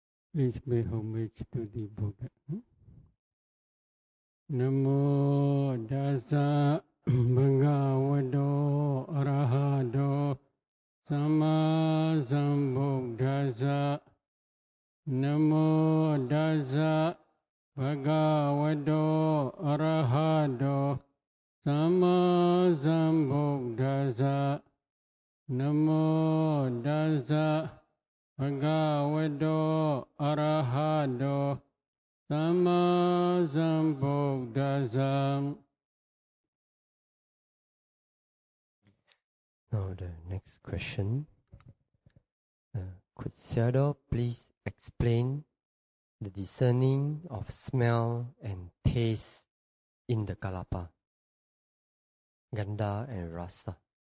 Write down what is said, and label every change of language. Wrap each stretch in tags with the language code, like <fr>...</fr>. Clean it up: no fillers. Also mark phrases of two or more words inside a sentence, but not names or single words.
<en>Please pay homage to the Buddha.</en> <pi>Namo Dasa Bhagavato Arahato Sama Sambuddhassa. Namo Dasa Bhagavato Arahato Sama Sambuddhassa. Namo Dasa Bhagavato Arahato Sama Sambuddhassa.</pi> <en>Now the next question. Could Sayadaw please explain the discerning of smell and taste in the kalapa, gandha and rasa?</en>